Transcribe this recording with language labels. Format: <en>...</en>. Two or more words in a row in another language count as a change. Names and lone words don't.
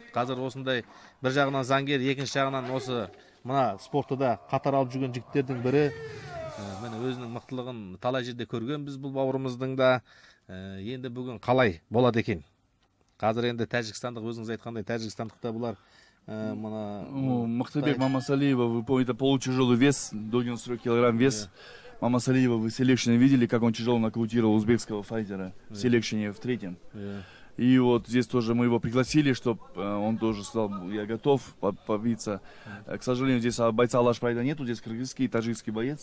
<kk>Қазір осындай бір жағынан заңгер, екінші жағынан осы мына спортты да қатар алып жүрген жігіттердің бірі. Міне өзінің мықтылығын талай жерде көрген біз бұл бауырымыздың да. Енді бүгін қалай болады екен? Қазір енді Тәжікстандық, өзіңіз айтқандай Тәжікстандықта бұлар Мақтыбек Мамасалиева,</kk> <ru>вы помните, полутяжелый вес, до 93 килограмм вес. Мамасалиева, вы в селекшене видели, как он тяжело нокаутировал узбекского файтера в селекшене в 3-м. И вот здесь тоже мы его пригласили, чтобы он тоже сказал, я готов побиться. К сожалению, здесь бойца Алашпайда нету, здесь кыргызский и таджикский боец.</ru>